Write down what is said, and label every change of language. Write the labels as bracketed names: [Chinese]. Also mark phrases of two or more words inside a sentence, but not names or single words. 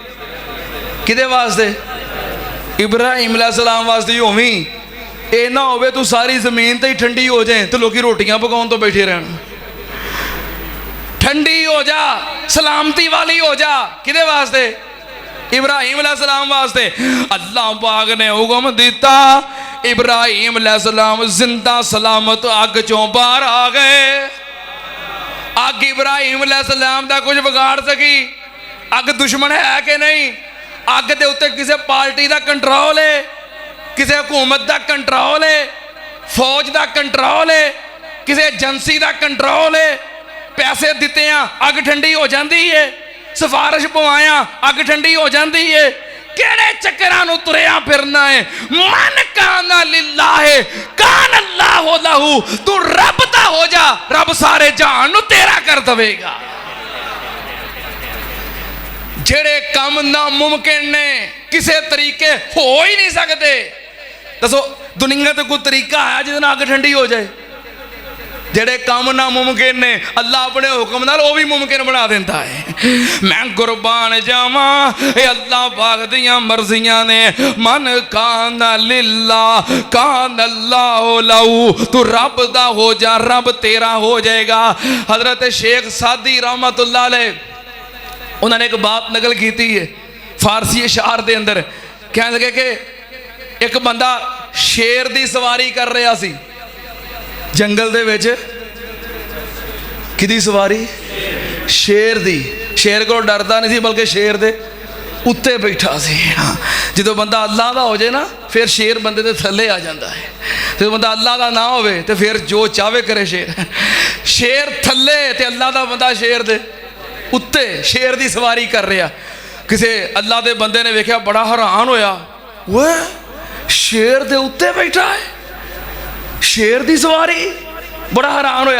[Punjabi] ابراہیم علیہ السلام واسطے ہووی ایہہ نہ ہووے توں ساری زمین توں ہی ٹھنڈی ہو جائے تو لوک روٹیاں پکانے توں بیٹھے رہن ٹھنڈی ہو جا سلامتی والی ہو جا کیہدے واسطے ابراہیم علیہ السلام واسطے اللہ پاک نے حکم دتا، ابراہیم علیہ السلام زندہ سلامت اگ چوں باہر آ گئے. اگ ابراہیم علیہ السلام دا کجھ بگاڑ سکی? اگ دشمن ہے کہ نہیں? [Urdu] اگ دے اتے کسی پارٹی کا کنٹرول ہے، کسی حکومت کا کنٹرول ہے، فوج کا کنٹرول ہے، کسی ایجنسی کا کنٹرول ہے. پیسے دتے ہیں اگ ٹھنڈی ہو جاتی ہے، سفارش پوایا اگ ٹھنڈی ہو جاتی ہے. [Punjabi] کیہڑے چکراں نوں ٹریا پھرنا ہے? [Arabic] من كان لله كان الله له. [Punjabi] توں رب دا ہو جا، رب سارے جہان نوں تیرا کر دیوے گا. جیہڑے کم ناممکن نیں کسی طریقے ہو ہی نہیں سکدے. دسو دنیا تے کوئی طریقہ ہے جس اگ ٹھنڈی ہو جائے? جیہڑے کم ناممکن نیں اللہ اپنے حکم نال او وی ممکن بنا دیندا ہے. میں قربان جاواں، ایہہ اللہ پاک دیاں مرضیاں نیں. [Arabic] من كان لله كان الله له. [Punjabi] توں رب دا ہو جا، رب تیرا ہو جائے گا. [Urdu] حضرت شیخ سعدی رحمۃ اللہ علیہ انہوں نے ایک بات نقل کی ہے فارسی اشعار کے اندر. [Punjabi] کہن لگے کہ اک بندہ شیر کی سواری کر رہا سی جنگل دے وچ. کیہدی سواری؟ شیر دی. شیر کو ڈردا نہیں سی، بلکہ شیر دے اتے بیٹھا سی. [Urdu] جو بندہ اللہ کا ہو جائے نا، پھر شیر بندے دے تھلے آ جاتا ہے. جو بندہ اللہ کا نہ ہو تو پھر جو چاہے کرے شیر. [Punjabi] شیر تھلے تے اللہ کا بندہ شیر دے اتے شیر کی سواری کر رہا. کسی اللہ کے بندے نے ویکھیا، بڑا حیران ہویا، او شیر دے اتے بیٹھا ہے، شیر کی سواری. بڑا حیران ہویا.